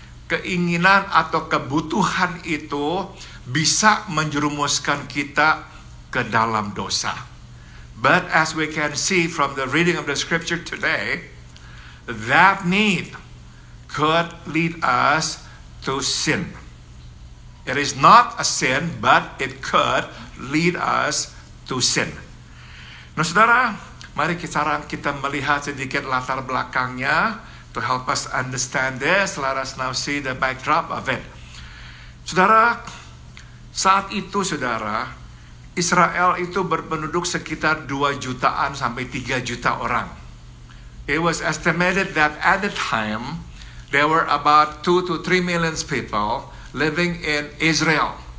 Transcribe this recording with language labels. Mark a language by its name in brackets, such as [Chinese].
[Indonesian] keinginan atau kebutuhan itu bisa menjerumuskan kita ke dalam dosa. [English] But as we can see from the reading of the scripture today, that need could lead us to sin. It is not a sin, but it could lead us to sin. [Indonesian] Nah, saudara, mari kita melihat sedikit latar belakangnya [English] to help us understand this. Let us now see the backdrop of it. [Indonesian] Saudara, saat itu saudara, Israel itu berpenduduk sekitar 2 jutaan sampai 3 juta orang. [English] It was estimated that at the time, there were about 2 to 3 million people living in Israel.